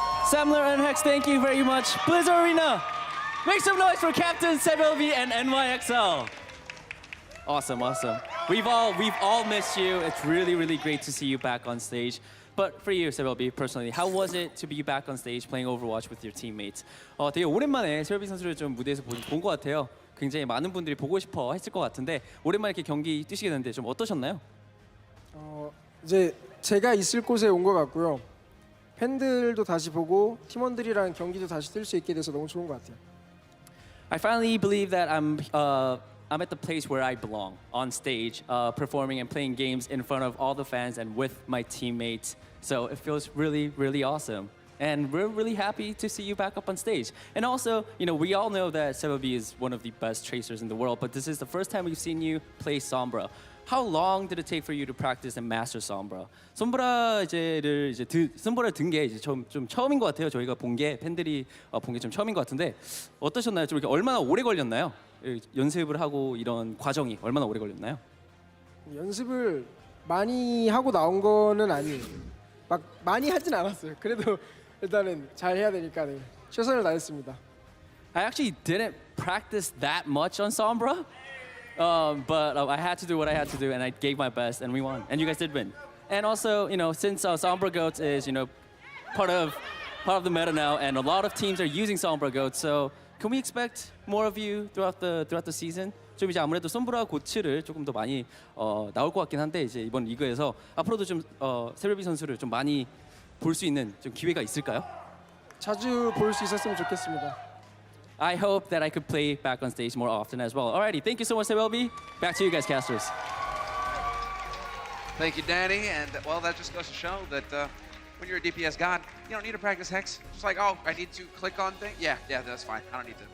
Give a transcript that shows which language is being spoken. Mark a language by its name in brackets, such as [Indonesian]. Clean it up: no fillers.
[English] Samler and Hex, thank you very much. Blizzard Arena, make some noise for Captain Sebelvi and NYXL. Awesome. We've all missed you. It's really great to see you back on stage. But for you, Sebelvi, personally, how was it to be back on stage playing Overwatch with your teammates? [Korean] 되게 오랜만에 세벨비 선수를 좀 무대에서 본 것 같아요. 굉장히 많은 분들이 보고 싶어 했을 것 같은데 오랜만에 이렇게 경기 뛰시게 됐는데 좀 어떠셨나요? 이제 제가 있을 곳에 온 것 같고요. 팬들도 다시 보고 팀원들이랑 경기도 다시 뛸 수 있게 돼서 너무 좋은 것 같아요. [English] I finally believe that I'm at the place where I belong, on stage, performing and playing games in front of all the fans and with my teammates. So it feels really awesome. And we're really happy to see you back up on stage. And also, we all know that Sebelvi is one of the best tracers in the world, but this is the first time we've seen you play Sombra. How long did it take for you to practice and master Sombra? [Korean] Sombra를 든 게 이제 좀 처음인 것 같아요. 저희가 본 게 팬들이 본 게 좀 처음인 것 같은데 어떠셨나요? 좀 이렇게 얼마나 오래 걸렸나요? 연습을 하고 이런 과정이 얼마나 오래 걸렸나요? 연습을 많이 하고 나온 거는 아니에요. 막 많이 하진 않았어요. 그래도 일단은 잘 해야 되니까 최선을 다했습니다. [English] I actually didn't practice that much on Sombra, but I had to do what I had to do, and I gave my best, and we won. And you guys did win. And also, since Sombra Goats is, part of the meta now, and a lot of teams are using Sombra Goats, so can we expect more of you throughout the season? [Korean] 좀 이제 아무래도 솜브라 고츠를 조금 더 많이 나올 것 같긴 한데 이제 이번 리그에서 앞으로도 좀 세벨비 선수를 좀 많이 볼 수 있는 좀 기회가 있을까요? 자주 볼 수 있었으면 좋겠습니다. [English] I hope that I could play back on stage more often as well. Alrighty, thank you so much, Sebelvi. Back to you guys, casters. Thank you, Danny. And well, that just goes to show that when you're a DPS god, you don't need to practice Hex. Just like, oh, I need to click on things. Yeah, that's fine. I don't need to.